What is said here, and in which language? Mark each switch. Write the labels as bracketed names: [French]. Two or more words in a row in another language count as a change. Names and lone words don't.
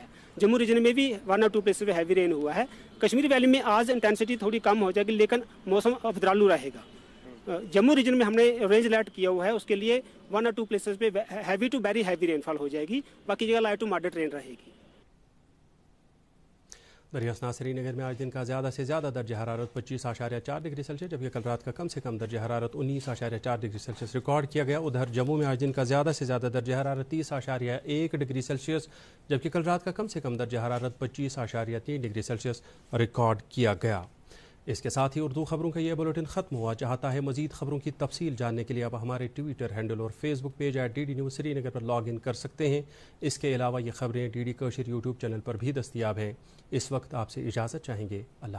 [Urdu] جموں ریجن میں بھی 1 اور 2 پلیسز پہ [English] heavy rain [Urdu] ہوا ہے۔ کشمیر ویلی میں آج انٹینسٹی تھوڑی کم ہو جائے گی لیکن موسم ابدرالو رہے گا۔ جموں ریجن میں ہم نے [English] range alert [Urdu] کیا ہوا ہے، اس کے لیے 1 اور 2 پلیسز پہ [English] heavy to very heavy rain fall [Urdu] ہو جائے گی، باقی جگہ [English] light to moderate rain [Urdu] رہے گی۔ دریا اثنا سری نگر میں آج دن کا زیادہ سے زیادہ درجہ حرارت 25.4 ڈگری سیلسیس جبکہ کل رات کا کم سے کم درجہ حرارت 19.4 ڈگری سیلسیس ریکارڈ کیا گیا۔ ادھر جموں میں آج دن کا زیادہ سے زیادہ درجہ حرارت 30.1 ڈگری سیلسیس جبکہ کل رات کا کم سے کم درجہ حرارت 25.3 ڈگری سیلسیس ریکارڈ کیا گیا۔ اس کے ساتھ ہی اردو خبروں کا یہ بلیٹن ختم ہوا. چاہتا ہے مزید خبروں کی تفصیل جاننے کے لیے آپ ہمارے [English] Twitter handle [Urdu] اور [English] Facebook page [Urdu] @DD News سری نگر پر [English] log in [Urdu] کر سکتے ہیں. اس کے علاوہ یہ خبریں DD کشر [English] YouTube channel [Urdu] پر بھی دستیاب ہیں. اس وقت آپ سے اجازت چاہیں گے.